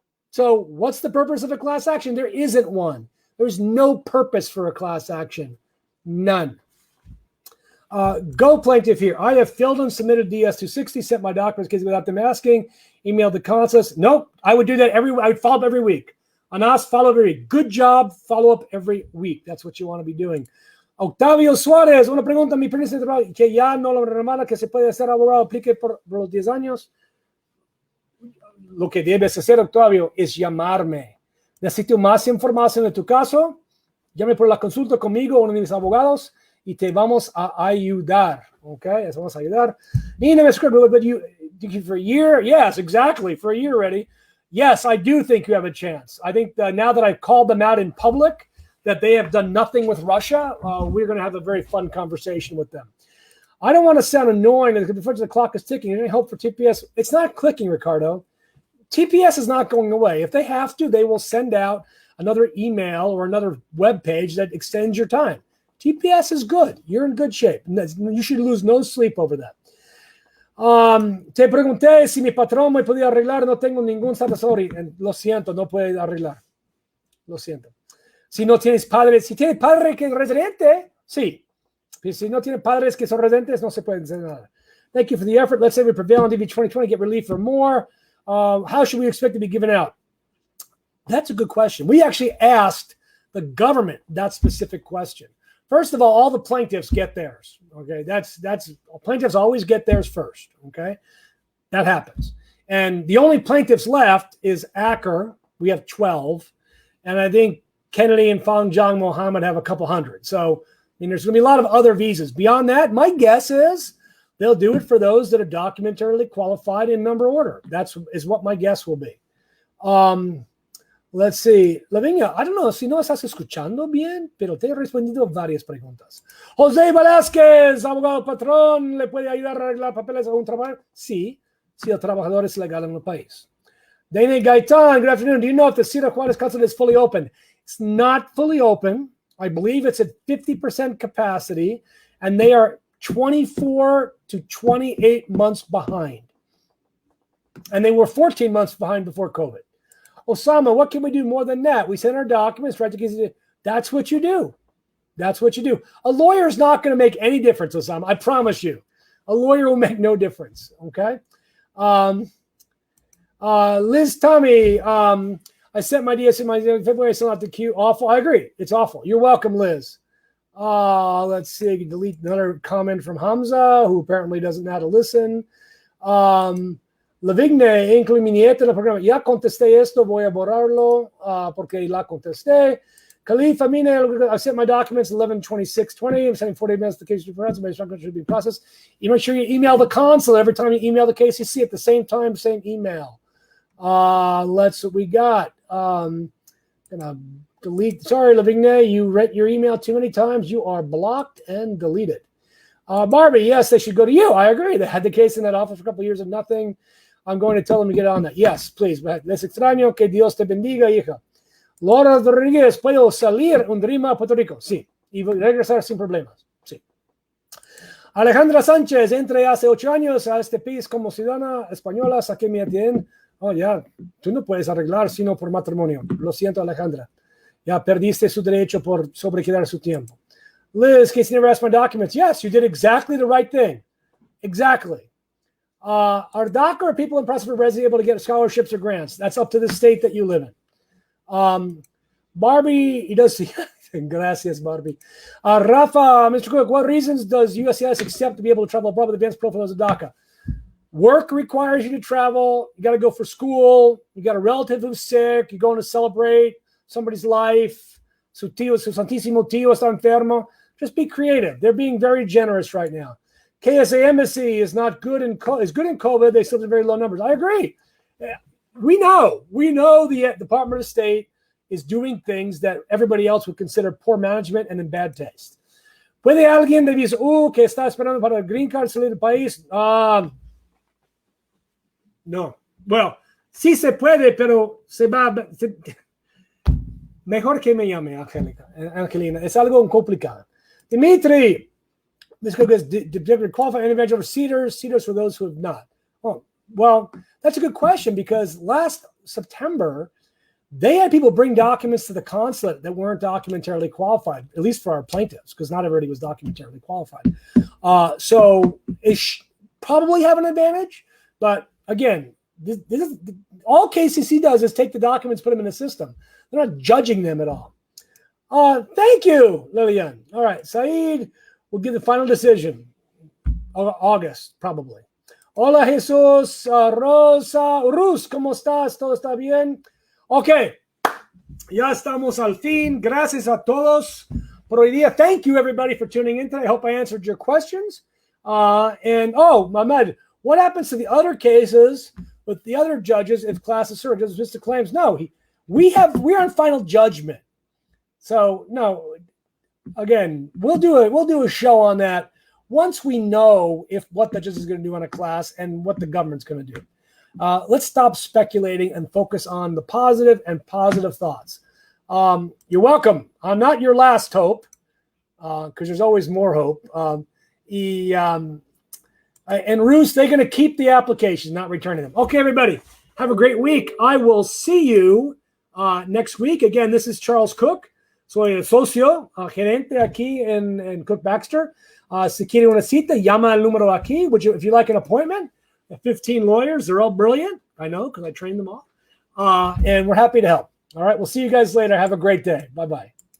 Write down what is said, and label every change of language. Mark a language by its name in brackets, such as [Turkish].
[English] So what's the purpose of a class action? There isn't one. There's no purpose for a class action. None. Go plaintiff here. I have filled and submitted DS-260, sent my documents without them asking, emailed the consulate. Nope, I would do that I would follow up every week. Anas, follow every week. Good job, follow up every week. That's what you want to be doing. [Spanish] Octavio Suárez, una pregunta, mi permiso de trabajo, que ya no lo remala, que se puede ser abogado, aplique por los 10 años. Lo que debes hacer, Octavio, es llamarme. Necesito más información de tu caso. Llame por la consulta conmigo, uno de mis abogados, y te vamos a ayudar. [English] Okay, [Spanish] eso vamos a ayudar. [English] Nina, but you for a year? Yes, exactly. For a year already. Yes, I do think you have a chance. I think that now that I've called them out in public, that they have done nothing with Russia, we're going to have a very fun conversation with them. I don't want to sound annoying because the clock is ticking. Any hope for TPS? It's not clicking, Ricardo. TPS is not going away. If they have to, they will send out another email or another web page that extends your time. TPS is good. You're in good shape. You should lose no sleep over that. [Spanish] Te pregunté si mi patrón me podía arreglar. No tengo ningún sorry. Lo siento, no puede arreglar. Lo siento. Si no tienes padres, si tienes padre que es residente, sí. Si no tienes padres que son residentes, no se puede hacer nada. [English] Thank you for the effort. Let's say we prevail on DB 2020, get relief for more. How should we expect to be given out? That's a good question. We actually asked the government that specific question. First of all the plaintiffs get theirs. Okay, that's plaintiffs always get theirs first. Okay, that happens. And the only plaintiffs left is Acker. We have 12, and I think Kennedy and Fang Jiang Mohammed have a couple hundred. So I mean, there's going to be a lot of other visas. Beyond that, my guess is they'll do it for those that are documentarily qualified in number order. That's what my guess will be. Let's see. [Spanish] Lavinia, [English] I don't know [Spanish] si no estás escuchando bien, pero te he respondido varias preguntas. José Velázquez, abogado patrón, ¿le puede ayudar a arreglar papeles a un trabajador? Sí, si el trabajador es legal en el país. [English] Dane Gaitán, good afternoon. Do you know if the Ciudad Juárez consulate is fully open? It's not fully open. I believe it's at 50% capacity, and they are 24 to 28 months behind. And they were 14 months behind before COVID. Osama, what can we do more than that? We send our documents, right? That's what you do. That's what you do. A lawyer is not going to make any difference, Osama. I promise you. A lawyer will make no difference, okay? Liz Tommy, I sent my DS in my February, still not the queue. Awful. I agree. It's awful. You're welcome, Liz. Let's see. I can delete another comment from Hamza, who apparently doesn't know how to listen. Lavigne, incluye mi nieta en el programa. Ya contesté esto, voy a borrarlo porque la contesté. Khalifa Mine, I sent my documents 11/26/20. I'm sending 40 minutes to the case reference. My instructions should be processed. You make sure you email the consulate every time you email the case. You see at the same time, same email. Let's what we got. Gonna delete. Sorry, Lavigne, you read your email too many times. You are blocked and deleted. Barbie, yes, they should go to you. I agree. They had the case in that office for a couple of years of nothing. I'm going to tell them to get on that. Yes, please. [Spanish] Les extraño. Que Dios te bendiga, hija. Laura Rodríguez, ¿puedo salir un Rima a Puerto Rico? Sí. Y regresar sin problemas. Sí. Alejandra Sánchez, entré hace 8 años a este país como ciudadana española, saqué mi ATN. Oh, ya, tú no puedes arreglar sino por matrimonio. Lo siento, Alejandra. Ya perdiste su derecho por sobrequedar su tiempo. [English] Liz, case you never asked my documents. Yes, you did exactly the right thing. Exactly. Are DACA or people in process for residency able to get scholarships or grants? That's up to the state that you live in. Barbie, he does see. [Spanish] Gracias, [English] Barbie. Rafa, Mr. Cook, what reasons does USCIS accept to be able to travel abroad with advanced profiles of DACA? Work requires you to travel. You got to go for school. You got a relative who's sick. You're going to celebrate somebody's life. [Spanish] Su santísimo tío está enfermo. [English] Just be creative. They're being very generous right now. KSA Embassy is not good in COVID. They still have very low numbers. I agree. We know the Department of State is doing things that everybody else would consider poor management and in bad taste. [Spanish] ¿Puede alguien decir, que está esperando para el green card salir del país? No. Well, sí se puede, pero se va. Mejor que me llame, Angelina. Es algo complicado. [English] Dimitri, this is qualified individual for CEDARS. CEDARS for those who have not. Oh, well, that's a good question, because last September, they had people bring documents to the consulate that weren't documentarily qualified, at least for our plaintiffs, because not everybody was documentarily qualified. So it probably have an advantage. But again, all KCC does is take the documents, put them in the system. They're not judging them at all. Thank you, Lillian. All right, Saeed will give the final decision. August, probably. [Spanish] Hola, [English] Jesús. Rosa. [Spanish] Rus, ¿cómo estás? ¿Todo está bien? Ok, ya estamos al fin. Gracias a todos por hoy día. [English] Thank you, everybody, for tuning in today. I hope I answered your questions. Mahmoud, what happens to the other cases with the other judges if class is served? Just the claims? No, we're on final judgment. So no, again, we'll do a show on that once we know what the judge is going to do on a class and what the government's going to do. Let's stop speculating and focus on the positive and positive thoughts. You're welcome. I'm not your last hope, because there's always more hope. And Roos, they're going to keep the applications, not returning them. Okay, everybody, have a great week. I will see you next week. Again, this is Charles Kuck. [Spanish] Soy el socio, gerente aquí en Cook Baxter. Si quiere una cita, llama el número aquí. [English] If you like an appointment, 15 lawyers, they're all brilliant. I know, because I trained them all. And we're happy to help. All right, we'll see you guys later. Have a great day. Bye-bye.